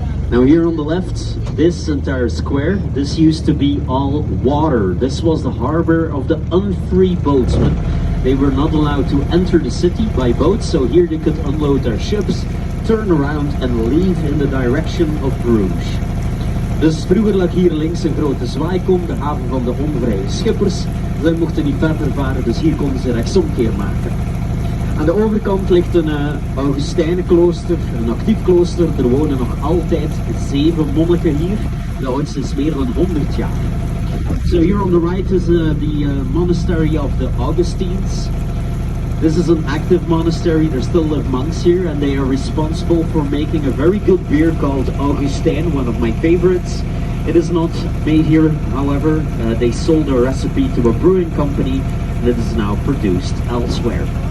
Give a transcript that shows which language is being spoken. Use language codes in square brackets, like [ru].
[en] Now here on the left, this entire square, this used to be all water. This was the harbor of the unfree boatsmen. They were not allowed to enter the city by boat, so here they could unload their ships, turn around and leave in the direction of Bruges. [nl] Dus vroeger lag hier links een grote zwaaikom, de haven van de onvrije schippers. Zij mochten niet verder varen, dus hier konden ze rechtsomkeer maken. Aan de overkant ligt een Augustijnenklooster, een actief klooster. Er wonen nog altijd 7 monniken hier. De oudste is meer dan 100 jaar. [en] So here on the right is the monastery of the Augustines. This is an active monastery. There still live monks here, and they are responsible for making a very good beer called Augustijn, one of my favorites. It is not made here, however. They sold a recipe to a brewing company, and it is now produced elsewhere.